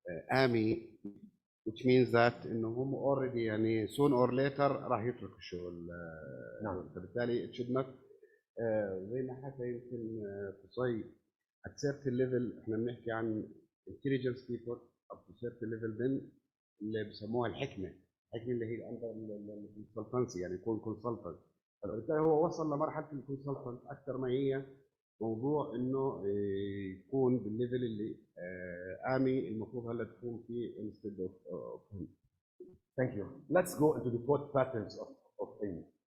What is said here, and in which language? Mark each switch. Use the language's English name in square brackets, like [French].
[English] AMI, which means that [Arabic] إنه هم [English] already [Arabic] يعني [English] soon or later [Arabic] راح يتركوا الشغل. نعم. فبالتالي [English] it should not [Arabic] زي ما حكى يمكن قصي [English] at certain level. [Arabic] إحنا بنحكي عن [English] intelligence people up to certain level then [Arabic] اللي بسموها الحكمة اللي هي عند الكونسلتنسي، يعني يكون كونسلتنت. فبالتالي هو وصل لمرحلة الكونسلتنت أكثر ما هي موضوع إنه يكون بالليفل اللي آمي المفروض هلا تكون فيه [English] instead of him. Thank you. Let's go into the thought patterns of Amy.